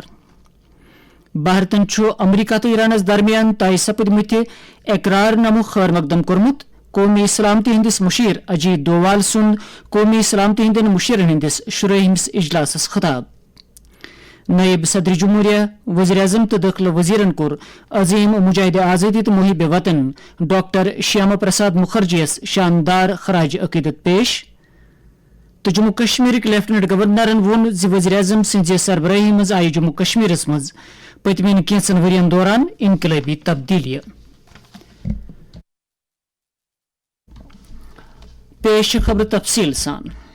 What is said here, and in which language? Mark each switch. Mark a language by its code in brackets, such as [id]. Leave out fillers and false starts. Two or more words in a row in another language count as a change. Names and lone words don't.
[ks] بھارتن امریکہ تو ایرانس درمیان طے سپدمت اقرار نامہ خیر مقدم کورمت. قومی سلامتی ہندس مشیر اجیت ڈووال سند قومی سلامتی ہندین مشیرن ہندس شرحمس اجلاسس خطاب. نائب صدر جمہوریہ وزیر اعظم تو داخلہ وزیرن کور عظیم مجاہد آزادی تو محب وطن ڈاکٹر شیاما پرساد مکھرجی یس شاندار خراج عقیدت پیش. تو جموں کشمیر لیفٹنٹ گورنرن وون وزیر اعظم سز سربراہی مز آئی جموں کشمیرس مز پتمین کینچن ورین دوران انقلابی تبدیلی. پیش خبر تفصیل سان.